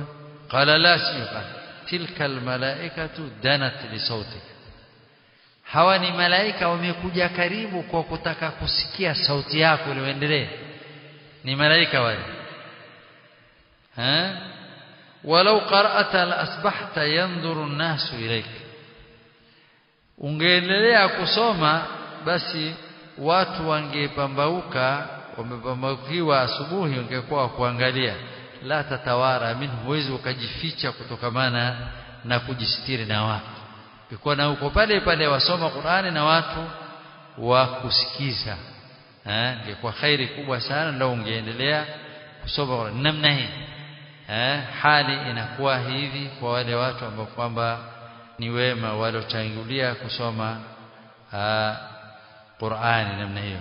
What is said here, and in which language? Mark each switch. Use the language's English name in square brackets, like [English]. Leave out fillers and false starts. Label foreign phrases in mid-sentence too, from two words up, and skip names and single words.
[Arabic] قال لا شيء تلك الملائكة دنت لصوتك, [Swahili] hawa ni malaika wamekuja karibu kwa kutaka kusikia sauti yako ili uendelee. Ni malaika wale. [Arabic] ولو قرأت لأصبحت ينظر الناس إليك, [Swahili] ungeendelea kusoma basi watu wangepambauka, wamepambaukiwa asubuhi, ungekuwa kuangalia. [Arabic] لا تتوارى منه, [Swahili] huwezi ukajificha kutokamana na kujistiri na watu. Ukikuwa na uko pale wasoma Qur'ani na watu wa kusikiza, ingekuwa khairi kubwa sana ndio ungeendelea kusoma namna hii hali inakuwa hivi kwa wale watu ambao kwamba ni wema waliotangulia kusoma Qur'ani namna hiyo.